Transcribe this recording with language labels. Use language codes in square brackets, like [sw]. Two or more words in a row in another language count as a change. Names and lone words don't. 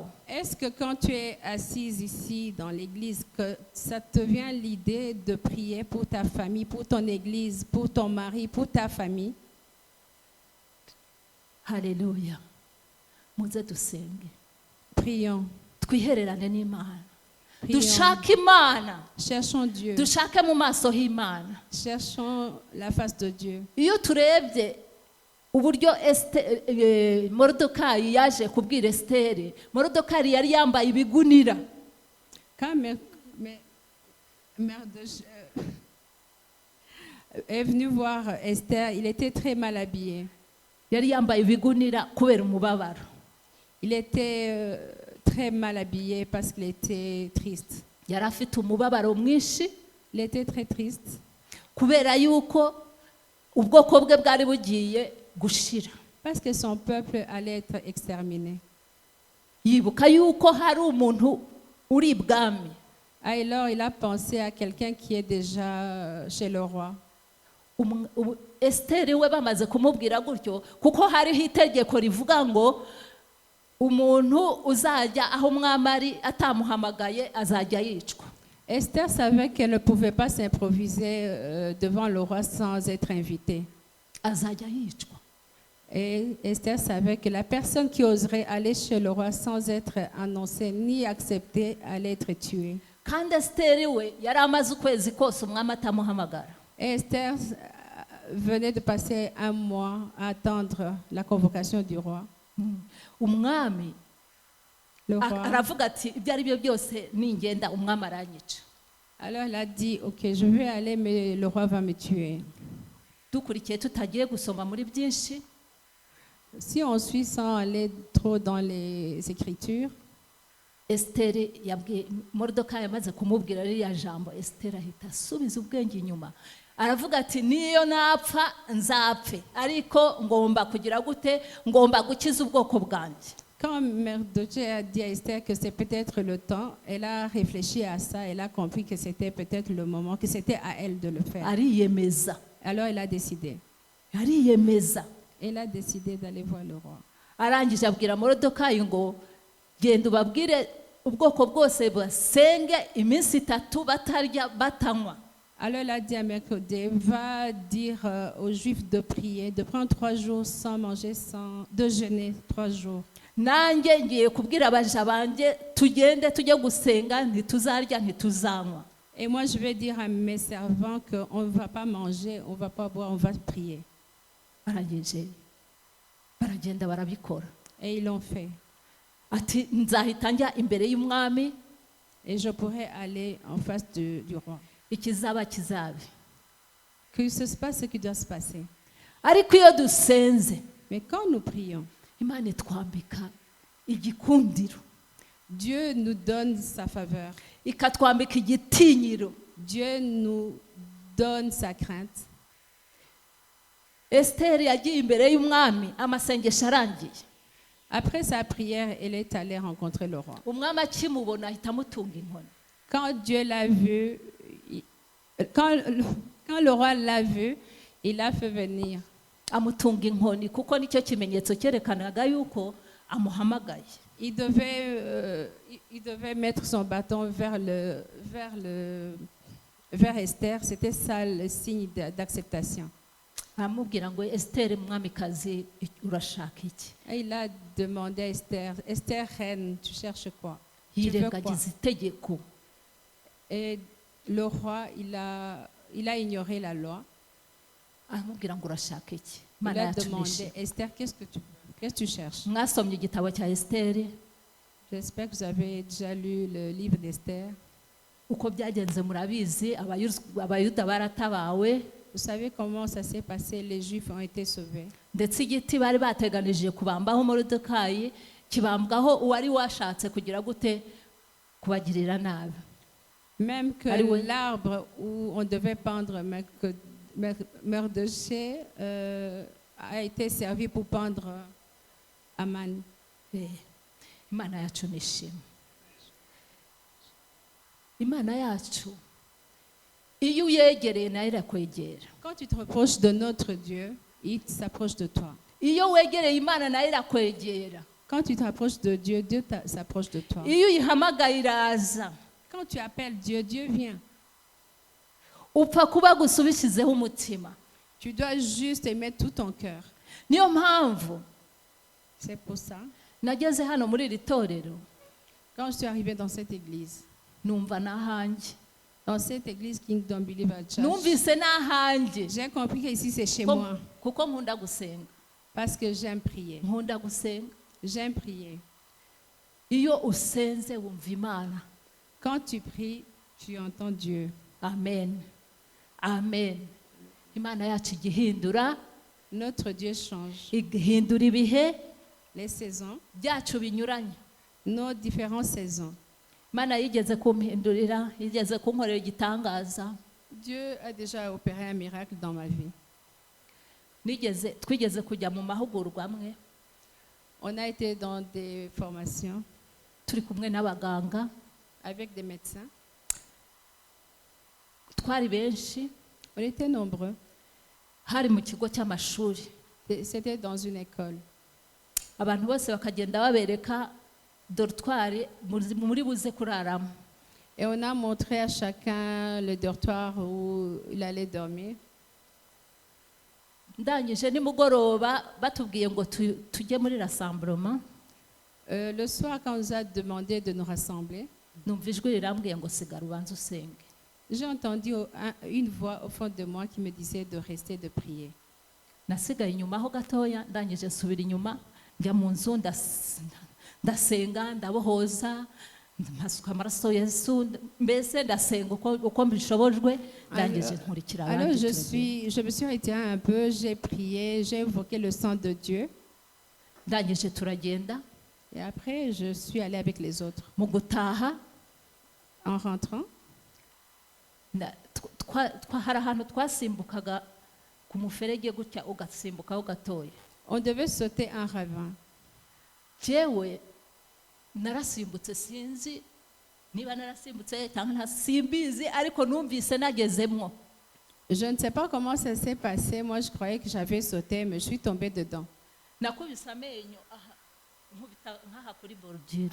[fr] Est-ce que quand tu es assise ici dans l'église, que ça te vient l'idée de prier pour ta famille, pour ton église, pour ton mari, pour ta famille? [rw] Haleluya. Muze dusenge, [fr] Prions. [rw] twihererane n'Imana, [fr] Prions. [rw] dushake Imana, [fr] Cherchons Dieu. [rw] dushake mu maso h'Imana. [fr] Cherchons la face de Dieu. [rw] Iyo turebye uburyo Moridekayi yaje kubwira Esteri, Moridekayi yari yambaye ibigunira. [fr] Quand Mardochée est venu voir Esther, il était très mal habillé. [rw] Yari yambaye ibigunira kubera umubabaro. [fr] Il était très mal habillé parce qu'il était triste. [rw] Yari afite umubabaro mwinshi [fr] Il était très triste [rw] kubera yuko ubwoko bwe bwari bugiye gushira. [fr] parce que son peuple allait être exterminé. [rw] Yibuka yuko hari umuntu uri ibwami. [fr] Alors il a pensé à quelqu'un qui est déjà chez le roi. [rw] Esteri we bamaze kumubwira gutyo kuko hariho itegeko rivuga ngo umuntu uzajya aho umwami ari atamuhamagaye azajya yicwa. [fr] Esther savait qu'elle ne pouvait pas s'improviser devant le roi sans être invitée. [rw] Azajya yicwa. [fr] Et Esther savait que la personne qui oserait aller chez le roi sans être annoncée ni acceptée allait être tuée. [rw] Kandi Esteri we yari amaze ukwezi kose umwami atamuhamagara. [fr] Et Esther venait de passer un mois à attendre la convocation du roi. [rw] Umwami [fr] Le roi. [rw] aravuga ati ibyo ari byo byose ningenda umwami aranyica. [fr] Alors elle a dit, ok, je vais aller, mais le roi va me tuer. [rw] Dukurikiye tutagiye gusoma muri byinshi, [fr] Si on suit sans aller trop dans les Écritures, [rw] Esteri yabwiye Moridekayi amaze kumubwira ririya jambo, Esteri ahita asubiza ubwenge inyuma, aravuga ati niyo napfa nzapfe ariko ngomba kugira gute, ngomba gukiza ubwoko bwanjye. [fr] quand Mardochée a dit à Esther que c'est peut-être le temps, elle a réfléchi à ça, elle a compris que c'était peut-être le moment, que c'était à elle de le faire. [rw] Ariyemeza, [fr] Alors elle a décidé. [rw] ariyemeza. [fr] Elle a décidé d'aller voir le roi. [rw] Arangije abwira Moridekayi ngo genda ubabwire ubwoko bwose basenge iminsi 3 batarya batanywa. [fr] Alors elle a dit à Mordecai, va dire aux Juifs de prier, de prendre 3 jours sans manger, de jeûner 3 jours. [rw] Nanjye ngiye kubwira abaja banjye tugende tujye gusenga ntituzarya ntituzanywa. [fr] Et moi je vais dire à mes servants qu'on ne va pas manger, on ne va pas boire, on va prier. [rw] Barangije baragenda barabikora. [fr] Et ils l'ont fait. [rw] Ati nzahita njya imbere y'umwami, [fr] Et je pourrais aller en face du roi. [rw] ikizaba kizabe. [fr] Que se passe ce qui doit se passer. [rw] Ariko iyo dusenze [fr] Mais quand nous prions, [rw] Imana itwambika igikundiro, [fr] Dieu nous donne sa faveur. [rw] ikatwambika igitinyiro. [fr] Dieu nous donne sa crainte. [rw] Esteri yagiye imbere y'umwami amasengesho arangiye. [fr] Après sa prière, elle est allée rencontrer le roi. [rw] Umwami akimubona ahita amutunga inkoni. [fr] Quand Dieu l'a vu, quand le roi l'a vu, il l'a fait venir. [rw] amutunga inkoni kuko nicyo kimenyetso cyerekanaga yuko amuhamagaye. [fr] Il devait mettre son bâton vers Esther. C'était ça le signe d'acceptation. [rw] aramubwira ngo Esther mwamikazi urashaka iki? [fr] Et il a demandé à Esther, Esther reine, tu cherches quoi? Tu veux quoi? [rw] yirengagiza itegeko. [fr] Et le roi, il a ignoré la loi. [rw] aramubwira ngo urashaka iki? [fr] Il [rw] Imana [fr] a [rw] yatumije. [fr] demandé, Esther, qu'est-ce que tu cherches? [rw] Mwasomye igitabo cya Esther [fr] J'espère que vous avez déjà lu le livre d'Esther. [rw] uko byagenze murabizi, abayuda baratabawe, [fr] Vous savez comment ça s'est passé? Les Juifs ont été sauvés. [rw] ndetse igiti bari bateganije kubambaho Moridekayi kibambwaho uwari washatse kugira gute kubagirira nabi. [fr] Même que Allez, l'arbre où on devait pendre Mardochée a été servi pour pendre Aman. [rw] Imana yacu nishimwe. Imana yacu iyo uyegereye nayo irakwegera. [fr] Quand tu te rapproches de notre Dieu, il s'approche de toi. [rw] Iyo wegereye Imana nayo irakwegera. [fr] Quand tu te rapproches de Dieu, Dieu s'approche de toi. [rw] Iyo uyihamagaye iraza. [fr] Quand tu appelles Dieu, Dieu vient. [rw] Upfa kuba gusa ubishyizeho umutima. [fr] Tu dois juste aimer tout ton cœur. [rw] Niyo mpamvu [fr] C'est pour ça, [rw] nageze hano muri iri torero [fr] quand je suis arrivée dans cette église, [rw] numva n'ahanjye. [fr] dans cette église Kingdom Believer Church, [rw] Numvise n'ahanjye [fr] j'ai compris que ici c'est chez moi. [rw] kuko nkunda gusenga. [fr] Parce que j'aime prier. [rw] Nkunda gusenga. [fr] J'aime prier. [rw] Iyo usenze wumva Imana. [fr] Quand tu pries, tu entends Dieu. [rw] Amen. Amen. Imana yacu igihindura, [fr] Notre Dieu change [rw] igihindura ibihe [fr] les saisons, [rw] byacu binyuranye. [fr] nos différentes saisons. [rw] Imana yigeze kumpindurira, yigeze kunkorera igitangaza. [fr] Dieu a déjà opéré un miracle dans ma vie. [rw] Twigeze kujya mu mahugurwa amwe, [fr] On a été dans des formations [rw] turi kumwe n'abaganga, [fr] avec des médecins. [rw] twari benshi, [fr] On était nombreux. [rw] hari mu kigo cy'amashuri. [fr] C'était dans une école. [rw] Abantu bose bakagenda babereka dortoir muri buze kuraramo. [fr] Et on a montré à chacun le dortoir où il allait dormir. [rw] Ndangije nimugoroba batubwiye ngo tujye muri rassemblement. [fr] Le soir, quand on nous a demandé de nous rassembler, [rw] Numva ijwi rirambwiye ngo sigara ubanza usenge. [fr] j'ai entendu une voix au fond de moi qui me disait de rester, de prier. [rw] Nasigaye inyuma ho gatoya, ndangije nsubira inyuma njya mu nzu ndasenga, ndabohoza, mpasuka amaraso Yesu, mbese ndasenga uko mbishobojwe, ndangije nkurikira [fr] Alors [rw] abandi. [fr] je me suis retirée un peu, j'ai prié, j'ai invoqué le sang de Dieu. [rw] Ndangije turagenda, [fr] Et après, je suis allée avec les autres. [rw] mu gutaha [fr] En rentrant, [rw] hari ahantu twasimbukaga ku muferege gutya ugasimbukaho gatoya. [fr] on devait sauter un ravin. [rw] Jewe narasimbutse, sinzi niba narasimbutse cyangwa ntasimbizi, ariko numvise nagezemwo. [fr] Je ne sais pas comment ça s'est passé. Moi, je croyais que j'avais sauté, mais je suis tombée dedans. [rw] Nakubise amenyo aha nkubita nkaha kuri bordure.